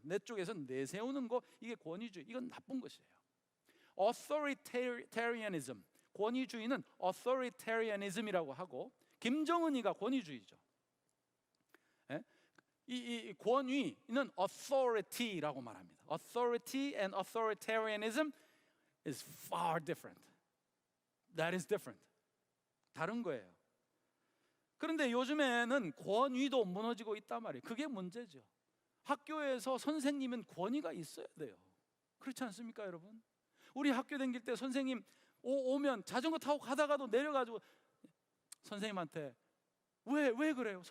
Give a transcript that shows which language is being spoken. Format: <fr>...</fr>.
<ko>내 쪽에서 내세우는 거, 이게 권위주의. 이건 나쁜 것이에요. authoritarianism, 권위주의는 authoritarianism이라고 하고, 김정은이가 권위주의죠. 이 권위는 authority라고 말합니다.</ko> <en>Authority and authoritarianism is far different. That is different.</en> <ko>다른 거예요. 그런데 요즘에는 권위도 무너지고 있단 말이에요. 그게 문제죠. 학교에서 선생님은 권위가 있어야 돼요. 그렇지 않습니까, 여러분? 우리 학교 다닐 때 선생님 오면 자전거 타고 가다가도 내려가지고 선생님한테 왜 그래요?</ko>